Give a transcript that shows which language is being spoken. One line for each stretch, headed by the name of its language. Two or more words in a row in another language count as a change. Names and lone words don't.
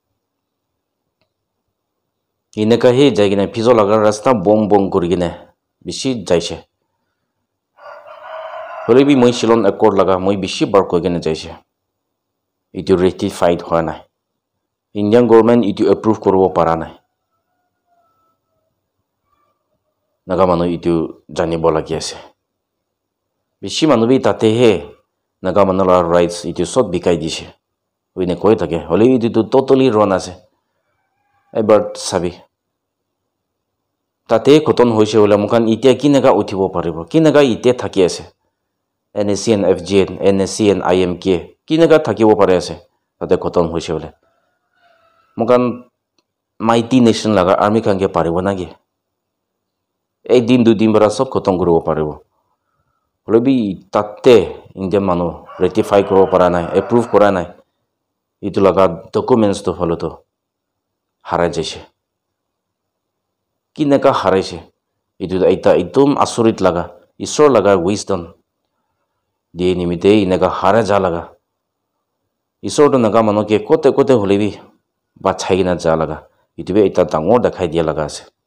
Naga Pidgin: inaka he jaigina fizo laga rasta bong bong kurigine bishi jaise hole bi moi Shillong Accord laga moi bishi bar koigene jaise itu ratified hoa nai
English: Indian government
Naga Pidgin: itu approve koribo para nai naga manu itu janibo lagi ase bishi manu bi tate he naga manu la rights itu sot bikai dise oine koi thake hole itu totally wrong ase ebar sabi tate khoton hoise hola mukan itia kinaga uthibo paribo kinaga ite thaki ase NSC and FGN NSC and IMK kinaga thakibo pare ase tate khoton hoise hola mukan
English: mighty nation
Naga Pidgin: laga army kange paribo nagi ek din du din bara sob khotom koribo paribo হলেবি তাতে ইণ্ডিয়ান মানুহ ৰেটিফাই কৰিব পৰা নাই এপ্ৰুভ কৰা নাই এইটো লগা ডকুমেণ্টছটো ফলতো হাৰাই যাইছে কি নেকা হাৰাইছে এইটো এটা একদম আচৰিত লগা ঈশ্বৰ লগা উইজডম দিয়ে নিমিত্তে এনেকা হাৰাই যা লগা ঈশ্বৰটো নাগা মানুহকে কতে কতে হলেবি বাচাই কিনা যা লগা এইটোৱে এটা ডাঙৰ দেখাই দিয়া লগা আছে